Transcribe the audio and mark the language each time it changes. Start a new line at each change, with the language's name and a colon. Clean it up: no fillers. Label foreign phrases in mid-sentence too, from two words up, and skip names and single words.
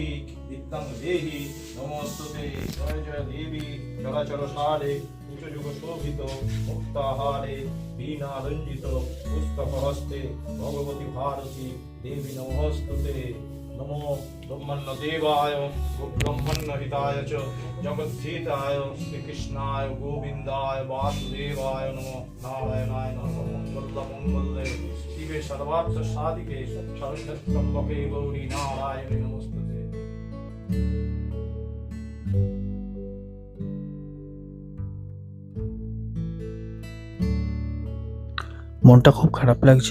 Sanskrit: ভগবতী ভারতী দেবী নমস্তুতে। নমো ব্রহ্মণ্য দেবায় ব্রহ্মণ্য হিতায় চ জগদ্ধিতায় শ্রীকৃষ্ণায় গোবিন্দায় বাসুদেবায় নমো নারায়ণায় নমো মঙ্গলে শিবে সর্বার্থ সাধিকে সরস্বত্যম্বকে গৌরী নারায়ণী নমস্তুতে।
Bangla: মনটা খুব খারাপ লাগছে।